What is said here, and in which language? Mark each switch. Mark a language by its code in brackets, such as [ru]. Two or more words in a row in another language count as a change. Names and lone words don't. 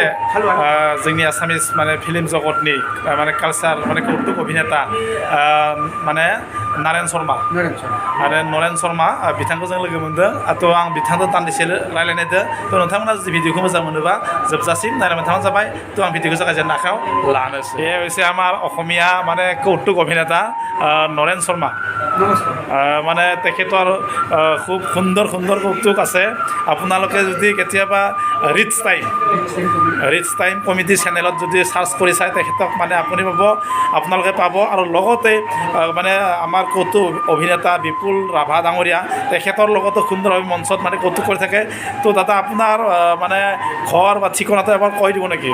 [brx] जोंनि आसामिस माने फिल्म जगतनि माने कालचार माने कौतुक अभिनेता माने नारेन शर्मा आरो नरेन शर्मा बिथांखौ जों लोगो मोनदों थ' आं बिथांजों दान्दिसे रायलायनायदों थ' नोंथांमोना जुदि भिडिअखौ मोजां मोनोबा जोबजासिम नायलांबाय थाबानो जाबाय थ' आं भिडिअखौ जागायजेननो आखायाव लानोसै ये [as] হৈছে আমাৰ অসমীয়া মানে কৌতুক অভিনেতা নৰেন শৰ্মা মানে তেখেতৰ খুব সুন্দৰ সুন্দৰ কৌতুক আছে আপোনালোকে যদি কেতিয়াবা ৰিচ টাইম কমেডি চেনেলত যদি চাৰ্চ কৰি চাই তেখেতক মানে আপুনি আপোনালোকে পাব আৰু লগতে মানে আমাৰ কৌতুক অভিনেতা বিপুল ৰাভা ডাঙৰীয়া তেখেতৰ লগতো সুন্দৰভাৱে মঞ্চত মানে কৌতুক কৰি থাকে তো দাদা আপোনাৰ মানে ঘৰ বা ঠিকনাটো এবাৰ কৈ দিব নেকি